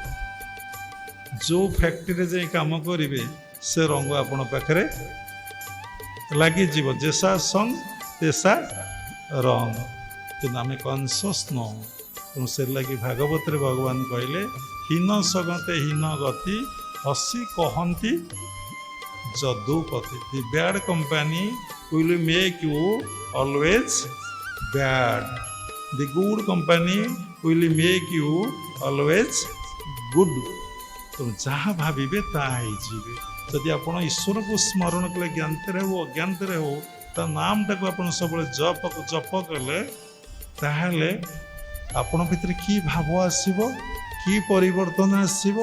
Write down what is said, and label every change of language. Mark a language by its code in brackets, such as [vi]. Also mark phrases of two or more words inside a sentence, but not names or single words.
[or] ଯେଉଁ ଫ୍ୟାକ୍ଟ୍ରିରେ ଯାଇ କାମ କରିବେ, ସେ ରଙ୍ଗ ଆପଣ ପାଖରେ ଲାଗିଯିବ। [hi] जेसा संग तेसा रंग। [or] କିନ୍ତୁ ଆମେ କନସସ୍ ନୁହଁ। ତେଣୁ ସେ ଲାଗି ଭାଗବତରେ ଭଗବାନ କହିଲେ, ହୀନ ସଗତେ ହୀନ ଗତି, ହସି କହନ୍ତି ଯଦୁପତି। [en] The bad company will make you always bad. The good company will make you always good. [or] ତେଣୁ ଯାହା ଭାବିବେ ତାହା ହେଇଯିବେ। ଯଦି ଆପଣ ଈଶ୍ୱରକୁ ସ୍ମରଣ କଲେ, ଜ୍ଞାନରେ ହେଉ ଅଜ୍ଞାନରେ ହେଉ, ତା ନାମଟାକୁ ଆପଣ ସବୁବେଳେ ଜପ କଲେ, ତାହେଲେ ଆପଣ ଭିତରେ କି ଭାବ ଆସିବ, କି ପରିବର୍ତ୍ତନ ଆସିବ।